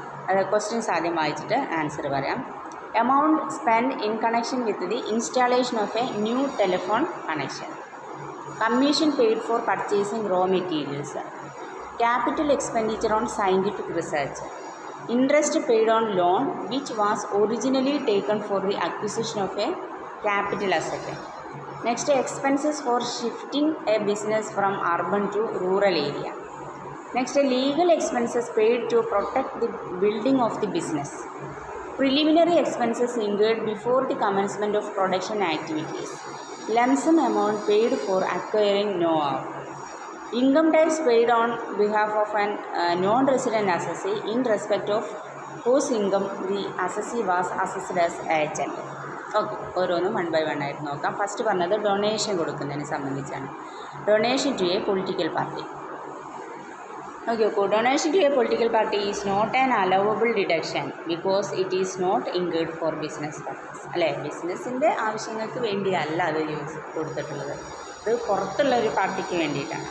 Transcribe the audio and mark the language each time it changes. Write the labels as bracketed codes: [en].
[ml] അത് ക്വസ്റ്റ്യൻസ് ആദ്യം വായിച്ചിട്ട് ആൻസർ പറയാം. [en] Amount spend in connection with the installation of a new telephone connection, commission paid for purchasing raw materials, capital expenditure on scientific research, interest paid on loan which was originally taken for the acquisition of a capital asset. Next, expenses for shifting a business from urban to rural area. Next, legal expenses paid to protect the building of the business. Preliminary expenses incurred before the commencement of production activities. Lump sum amount paid for acquiring know-how. Income tax paid on behalf of an non-resident assessee in respect of whose income the assessee was assessed as agent. [ml] Okay, ഓരോന്നും 1 by 1 ആയിട്ട് നോക്കാം. First പറഞ്ഞത് donation കൊടുക്കുന്നതിനെ സംബന്ധിച്ചാണ്. [en] Donation to a political party. Okay, donation to a political party is not an allowable deduction because it is not incurred for business purpose. [ml] അല്ലേ, ബിസിനസ്സിൻ്റെ ആവശ്യങ്ങൾക്ക് വേണ്ടിയല്ല അത് കൊടുത്തിട്ടുള്ളത്, അത് പുറത്തുള്ള ഒരു പാർട്ടിക്ക് വേണ്ടിയിട്ടാണ്.